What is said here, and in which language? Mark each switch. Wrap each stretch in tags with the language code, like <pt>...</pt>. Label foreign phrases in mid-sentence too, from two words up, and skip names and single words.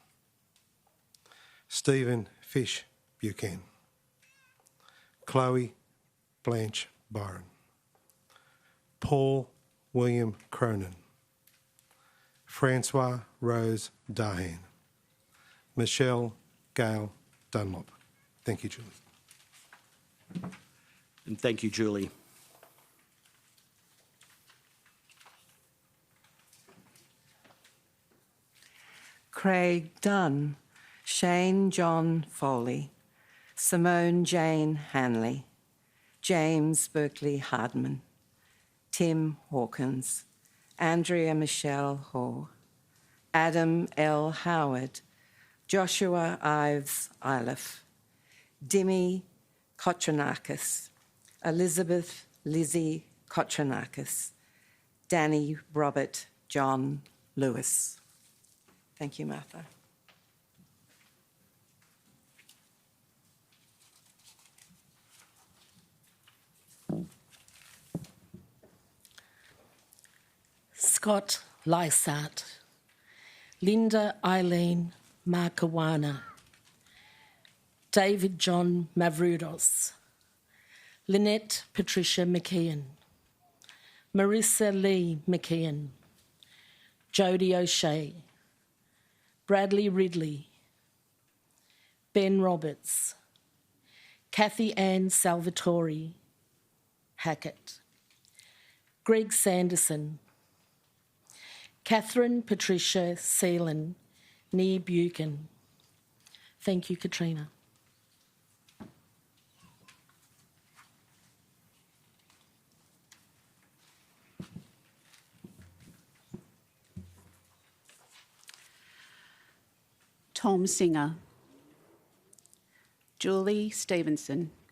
<en>Stephen Fish Buchan. Chloe Blanche Byron. Paul William Cronin. Francois Rose Dahan. Michelle Gail Dunlop. Thank you, Julie. And thank you, Julie. Craig Dunn, Shane John Foley, Simone Jane Hanley, James Berkeley Hardman, Tim Hawkins, Andrea Michelle Hoare, Adam L. Howard, Joshua Ives Iliff, Dimi Kotranakis, Elizabeth Lizzie Kotranakis, Danny Robert John Lewis. Thank you, Martha. Scott Lysart, Linda Eileen Markawana, David John Mavrudos, Lynette Patricia McKeon, Marissa Lee McKeon, Jodie O'Shea, Bradley Ridley, Ben Roberts, Kathy Ann Salvatore Hackett, Greg Sanderson, Catherine Patricia Seelan, Nee Buchan. Thank you, Katrina. Tom Singer, Julie Stevenson,</en>